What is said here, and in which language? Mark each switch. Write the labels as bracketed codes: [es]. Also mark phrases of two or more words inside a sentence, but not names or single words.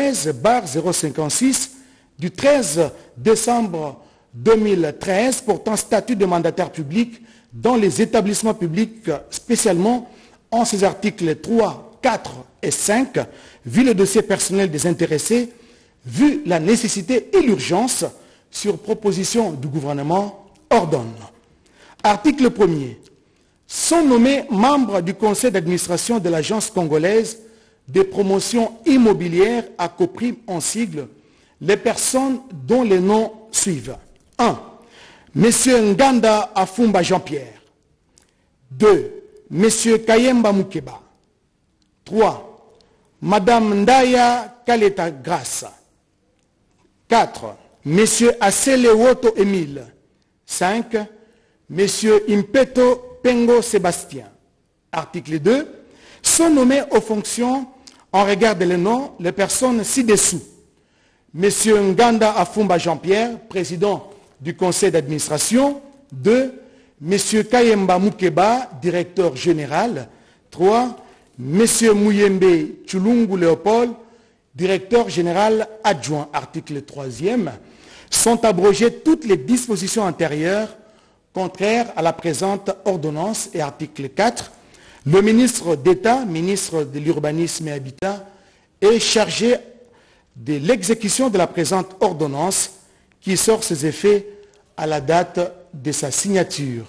[fr] 13/056 du 13 décembre 2013 portant statut de mandataire public dans les établissements publics, spécialement en ces articles 3, 4 et 5, vu le dossier personnel des intéressés, vu la nécessité et l'urgence, sur proposition du gouvernement, ordonne. Article 1er. Sont nommés membres du conseil d'administration de l'Agence congolaise des promotions immobilières ACOPRIM en sigle, les personnes dont les noms suivent. 1. M. Nganda Afumba Jean-Pierre. 2. M. Kayemba Mukeba. 3. Madame Ndaya Kaleta Grace. 4. M. Aselewoto Émile. 5. M. Impeto Pengo Sébastien. Article 2. Sont nommés aux fonctions, en regard de les noms, les personnes ci-dessous. M. Nganda Afumba Jean-Pierre, président du conseil d'administration. 2. M. Kayemba Mukeba, directeur général. 3. M. Mouyembe Chulungu Léopold, directeur général adjoint. Article 3e. Sont abrogées toutes les dispositions antérieures contraires à la présente ordonnance. Et article 4. Le ministre d'État, ministre de l'Urbanisme et Habitat, est chargé de l'exécution de la présente ordonnance qui sort ses effets à la date de sa signature.